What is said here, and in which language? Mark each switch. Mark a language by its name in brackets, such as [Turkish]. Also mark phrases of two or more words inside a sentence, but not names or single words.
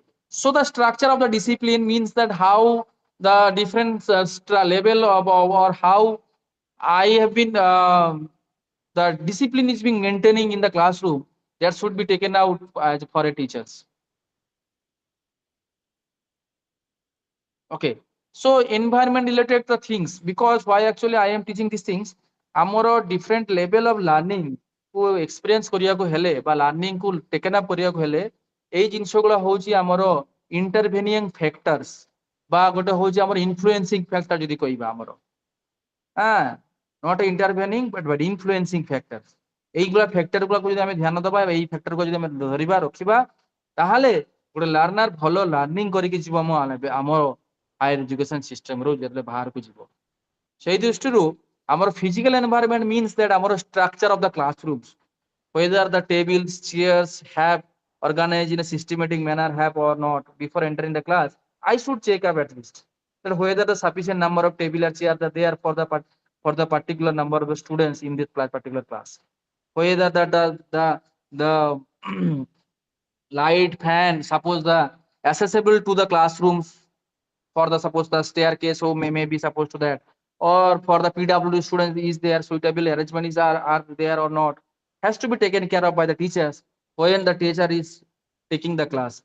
[English] So the structure of the discipline means that how the different level of or how I have been the discipline is being maintaining in the classroom that should be taken out as for a teachers. Okay. So environment related the things, because why actually I am teaching these things, ଆମର different level of learning କୁ experience [Odia] କରିବାକୁ ହେଲେ ବା [English] learning କୁ taken up [Odia] କରିବାକୁ ହେଲେ ଏଇ ଜିନିଷ ଗୁଡ଼ା ହଉଛି ଆମର [English] intervening factors [Odia] ବା ଗୋଟେ ହଉଛି ଆମର [English] influencing factor [Odia] ଯଦି କହିବା ଆମର [English] not intervening but influencing factors. [Odia] এইগুলা ଫ୍ୟାକ୍ଟର ଗୁଡାକୁ ଯଦି ଆମେ ଧ୍ୟାନ ଦବା ଏଇ ଫ୍ୟାକ୍ଟରକୁ ଯଦି ଆମେ ଧରିବା ରଖିବା ତାହେଲେ ଗୋଟେ ଲର୍ଣ୍ଣର ଭଲ ଲର୍ଣ୍ଣିଂ କରିକି ଯିବ ଆମ [English] higher education systemରୁ [Odia] ଯେତେବେଳେ ବାହାରକୁ ଯିବ। ସେଇ ଦୃଷ୍ଟିରୁ ଆମର [English] physical environment means that ଆମର structure of the classrooms, whether the tables, chairs have organized in a systematic manner have or not before entering the class. I should check up at least that whether the sufficient number of table or chairs are there for the particular number of the students in this particular class. Whether the light, fan, suppose the accessible to the classrooms for the suppose the staircase, so may be supposed to that, or for the PWD students, is there suitable arrangement is are there or not, has to be taken care of by the teachers when the teacher is taking the class.